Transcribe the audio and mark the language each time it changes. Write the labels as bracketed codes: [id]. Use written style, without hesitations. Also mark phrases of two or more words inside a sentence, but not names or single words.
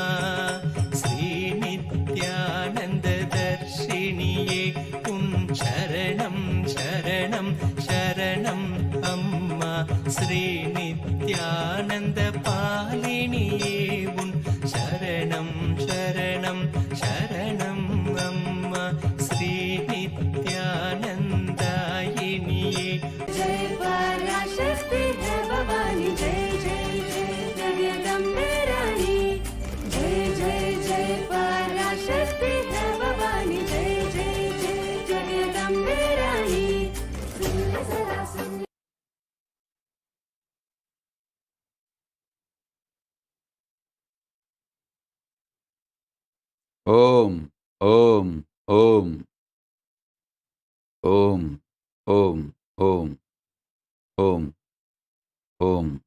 [ta] ஸ்ரீ நித்யானந்த தர்ஷினியே உன் சரணம் சரணம் சரணம் அம்மா. ஸ்ரீ நித்யானந்த பாலினியே உன் சரணம் சரணம் சரணம் அம்மா. ஸ்ரீ நித்யானந்தாயினியே. [hi] जय पराशक्ति जय भवानी, जय जय जय जगदम्बे रानी. जय जय जय पराशक्ति जय भवानी, जय जय जय जगदम्बे रानी. [sa] Om, Om, Om, Om, Om, Om, Om, Om.